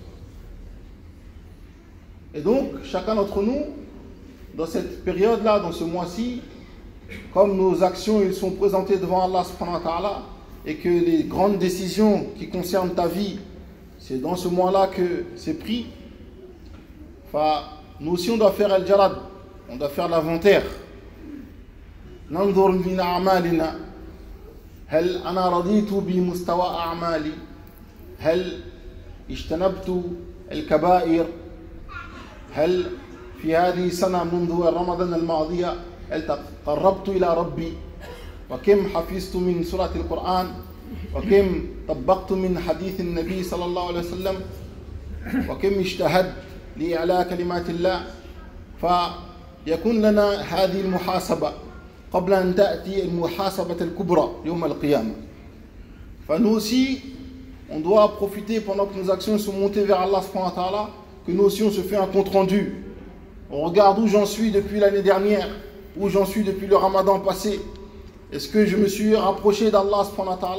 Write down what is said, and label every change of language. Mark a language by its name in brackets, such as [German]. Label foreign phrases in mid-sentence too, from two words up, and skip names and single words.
[French] Et donc, chacun d'entre nous, dans cette période-là, dans ce mois-ci, comme nos actions ils sont présentées devant [Arabic] الله سبحانه وتعالى [French] et que les grandes décisions qui concernent ta vie, c'est dans ce mois-là que c'est pris, nous aussi on doit faire al-jarad, on doit faire l'inventaire. [Arabic] ننظر من أعمالنا، هل أنا رضيت بمستوى أعمالي، هل اجتنبت الكبائر، هل في هذه السنة منذ رمضان الماضية قربت إلى ربي وكم حفظت من سورة القرآن وكم طبقت من حديث النبي صلى الله عليه وسلم وكم اجتهدت لإعلاء كلمات الله فيكون لنا هذه المحاسبة قبل أن تأتي المحاسبة الكبرى يوم القيامة. [French] Nous aussi, on doit profiter pendant que nos actions sont montées vers [Arabic] الله سبحانه وتعالى, [French] que nous aussi on se fait un compte rendu. On regarde où j'en suis depuis l'année dernière, où j'en suis depuis le Ramadan passé. Est-ce que je me suis rapproché d' [Arabic] الله سبحانه وتعالى?